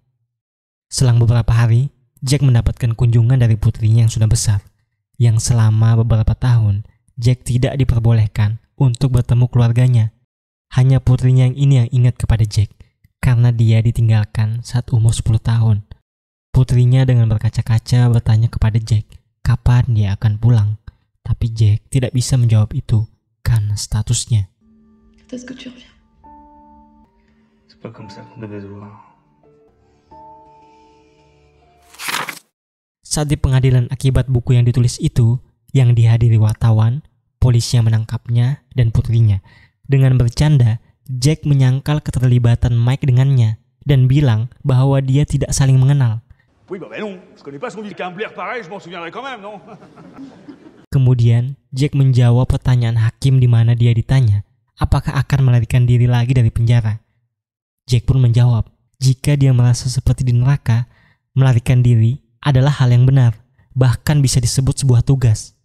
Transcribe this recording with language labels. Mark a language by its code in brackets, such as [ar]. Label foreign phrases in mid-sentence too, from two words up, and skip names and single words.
[id] Selang beberapa hari, Jack mendapatkan kunjungan dari putrinya yang sudah besar, yang selama beberapa tahun Jack tidak diperbolehkan untuk bertemu keluarganya. Hanya putrinya yang ini yang ingat kepada Jack, karena dia ditinggalkan saat umur 10 tahun. Putrinya dengan berkaca-kaca bertanya kepada Jack kapan dia akan pulang, tapi Jack tidak bisa menjawab itu karena statusnya. [fr] Est-ce que tu reviens? C'est pas comme ça qu'on devait se voir. [id] Saat di pengadilan akibat buku yang ditulis itu, yang dihadiri wartawan, polisi yang menangkapnya, dan putrinya. Dengan bercanda, Jack menyangkal keterlibatan Mike dengannya, dan bilang bahwa dia tidak saling mengenal. [fr] Oui, bah non, je connais pas son visage. Qu'un Blair pareil, je m'en souviendrai quand même, non? [id] Kemudian, Jack menjawab pertanyaan hakim di mana dia ditanya, apakah akan melarikan diri lagi dari penjara. Jack pun menjawab, jika dia merasa seperti di neraka, melarikan diri adalah hal yang benar, bahkan bisa disebut sebuah tugas.